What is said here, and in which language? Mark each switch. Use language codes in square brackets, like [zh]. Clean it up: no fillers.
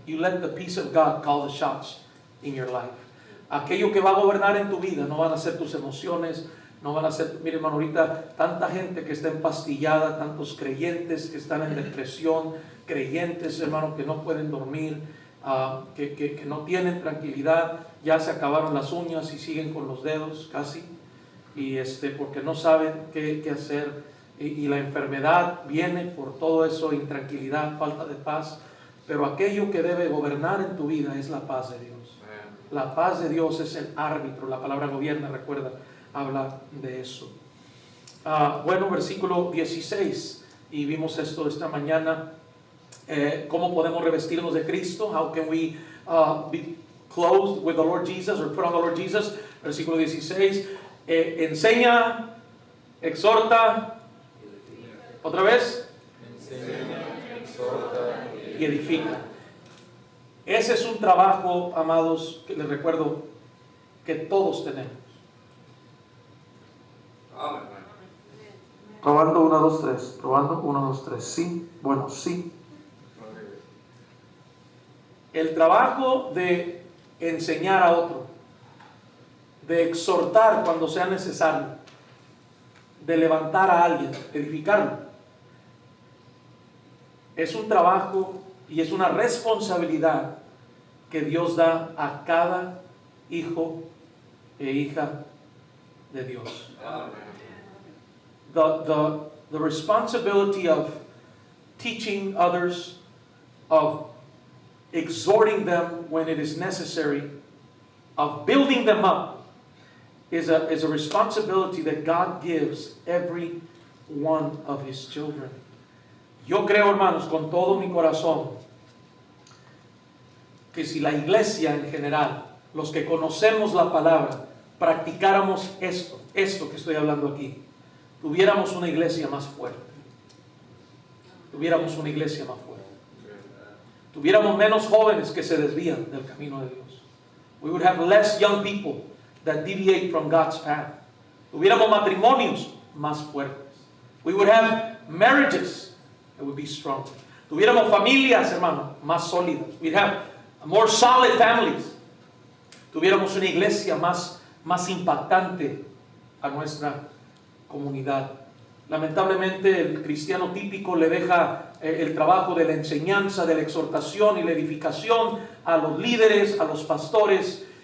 [en] You let the peace of God call the shots in your life. [es] Aquello que va a gobernar en tu vida no van a ser tus emociones, no van a ser, mire hermano, ahorita tanta gente que está empastillada, tantos creyentes que están en depresión, creyentes, hermano, que no pueden dormir, que no tienen tranquilidad, ya se acabaron las uñas y siguen con los dedos casi, y porque no saben qué hacer, y la enfermedad viene por todo eso, intranquilidad, falta de paz, pero aquello que debe gobernar en tu vida es la paz de Dios. La paz de Dios es el árbitro, la palabra gobierna, recuerda, habla de eso. Bueno, versículo 16, y vimos esto esta mañana, cómo podemos revestirnos de Cristo. [en] How can we be clothed with the Lord Jesus, or put on the Lord Jesus? [es] Versículo 16, enseña, exhorta, otra vez, enseña, exhorta y edifica. Ese es un trabajo, amados, que les recuerdo que todos tenemos. Probando 1, 2, 3. Probando 1, 2, 3. Sí, bueno, sí. El trabajo de enseñar a otro, de exhortar cuando sea necesario, de levantar a alguien, edificarlo, es un trabajo y es una responsabilidad que Dios da a cada hijo e hija de Dios. [en] The responsibility of teaching others, of exhorting them when it is necessary, of building them up, is a responsibility that God gives every one of His children. [es] Yo creo, hermanos, con todo mi corazón, que si la iglesia en general, los que conocemos la palabra, practicáramos esto que estoy hablando aquí, tuviéramos una iglesia más fuerte. Tuviéramos una iglesia más fuerte. Tuviéramos menos jóvenes que se desvían del camino de Dios. [en] We would have less young people that deviate from God's path. [es] Tuviéramos matrimonios más fuertes. [en] We would have marriages that would be stronger. [es] Tuviéramos familias, hermano, más sólidas. [en] We'd have more solid families. [es] Tuviéramos una iglesia más impactante a nuestra comunidad. Lamentablemente el cristiano típico le deja el trabajo de la enseñanza, de la exhortación y la edificación a los líderes, a los pastores.